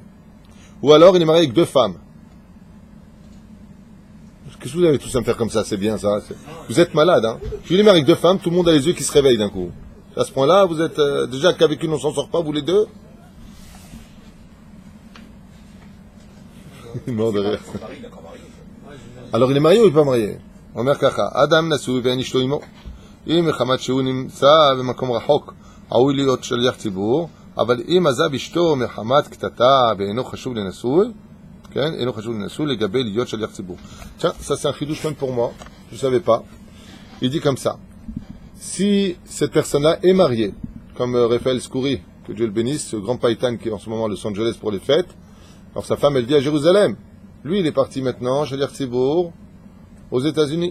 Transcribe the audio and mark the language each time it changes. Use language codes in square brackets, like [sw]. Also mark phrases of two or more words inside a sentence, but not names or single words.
[fr] Ou alors, il est marié avec deux femmes. Qu'est-ce que vous avez tous à me faire comme ça? C'est bien ça. Vous êtes malade, hein? Je suis marié avec deux femmes, tout le monde a les yeux qui se réveillent d'un coup. À ce point-là, vous êtes déjà qu'avec une on s'en sort pas, vous les deux? Il est mort de rire. Alors il est marié ou il n'est pas marié? [he] אומר ככה, אדם נשוי ואין אשתו עמו. אם מחמת שהוא נמצא במקום רחוק, ראוי להיות שליח ציבור, אבל אם עזב אשתו מחמת קטטה ואינו חשוב לנשוי, כן? אינו חשוב לנשוי לגבי להיות שליח ציבור. [fr] Tiens, ça c'est un chidouche même pour moi, je ne savais pas. Il dit comme ça, si cette personne-là est mariée, comme Raphaël Skoury, que Dieu le bénisse, ce grand païtan qui est en ce moment à Los Angeles pour les fêtes, alors sa femme elle vit à Jérusalem. Lui il est parti maintenant, [he] שליח ציבור, [fr] aux États-Unis.